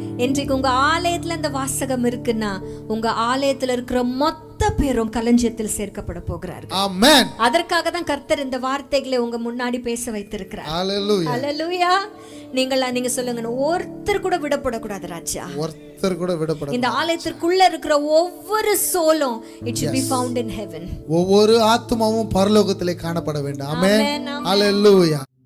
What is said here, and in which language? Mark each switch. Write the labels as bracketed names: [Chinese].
[Tamil] இன்றைக்கு உங்க ஆலயத்துல இந்த வாசகம் இருக்குன்னா, உங்க ஆலயத்துல இருக்கிற மொத்த பேரும் களஞ்சியத்தில் சேர்க்கப்பட போகிறார்கள். ஆமென். அதற்காக தான் கர்த்தர் இந்த வார்த்தைகளை உங்க முன்னாடி பேச வைத்திருக்கிறார். ஹalleluya. ஹalleluya. நீங்க சொல்லுங்க, ஒருத்தர் கூட விடப்படக்கூடாது ராஜா. ஒருத்தர் கூட விடப்படாது. இந்த ஆலயத்திற்குள்ள இருக்கிற ஒவ்வொரு சோலும் [English] it should be found in heaven. [Tamil] ஒவ்வொரு ஆத்துமாவும் பரலோகத்திலே காணப்பட வேண்டும். ஆமென். ஹalleluya.